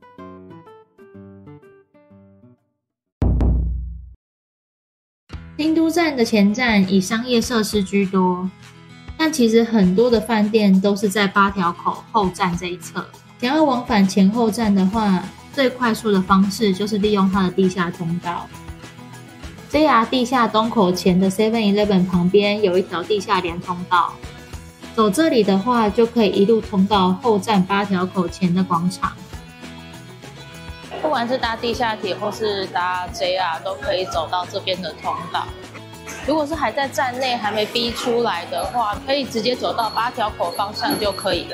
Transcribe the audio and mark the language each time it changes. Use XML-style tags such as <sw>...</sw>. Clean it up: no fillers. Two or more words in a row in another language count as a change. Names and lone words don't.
<zh>京都站的前站以商業設施居多，但其實很多的飯店都是在8條口後站這一側。想要往返前後站的話，最快速的方式就是利用它的地下通道。JR 地下東口前的 7-Eleven 旁邊有一條地下連通道。走這裡的話，就可以一路通到後站8條口前的廣場。不管是搭地下鐵或是搭 JR， 都可以走到這邊的通道。如果是還在站內還沒逼出來的話，可以直接走到8條口方向就可以了。</zh>